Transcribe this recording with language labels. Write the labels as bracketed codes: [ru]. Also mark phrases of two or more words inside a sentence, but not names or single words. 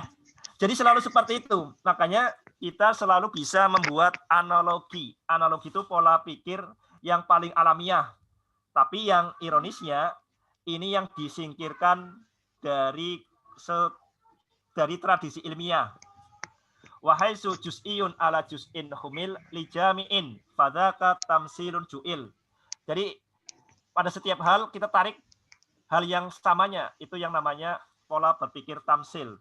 [id] Jadi selalu seperti itu. Makanya kita selalu bisa membuat analogi. Analogi itu pola pikir yang paling alamiah. Tapi yang ironisnya, ini yang disingkirkan dari tradisi ilmiah. [ar] وهي جزئي على جزء هم لجامع فذاك تمثيل جعل. [id] Jadi pada setiap hal kita tarik hal yang samanya, itu yang namanya pola berpikir tamsil.